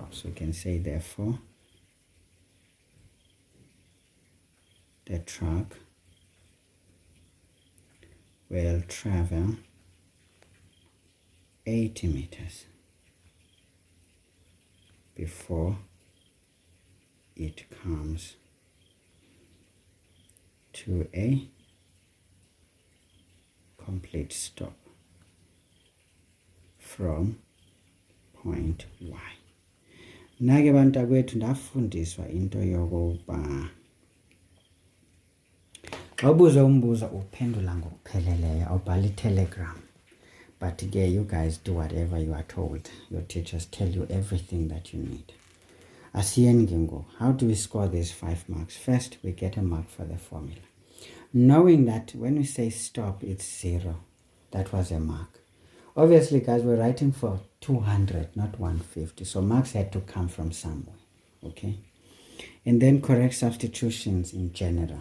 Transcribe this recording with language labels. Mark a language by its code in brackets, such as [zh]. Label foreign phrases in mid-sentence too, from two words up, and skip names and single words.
[en] We can say therefore the truck will travel 80 meters before it comes to a complete stop from point y. [xh] Nake bantakwethu ndafundiswa into yokuba awubuza umbuzo uphendula ngokupheleleyo, awubhala iTelegram. [en] But again, you guys do whatever you are told. Your teachers tell you everything that you need. [xh] Asiyeni ngengo, [en] how do we score these 5 marks? First, we get a mark for the formula. Knowing that when we say stop, it's 0. That was a mark. Obviously, guys, we're writing for 200, not 150. So marks had to come from somewhere. Okay? And then correct substitutions in general.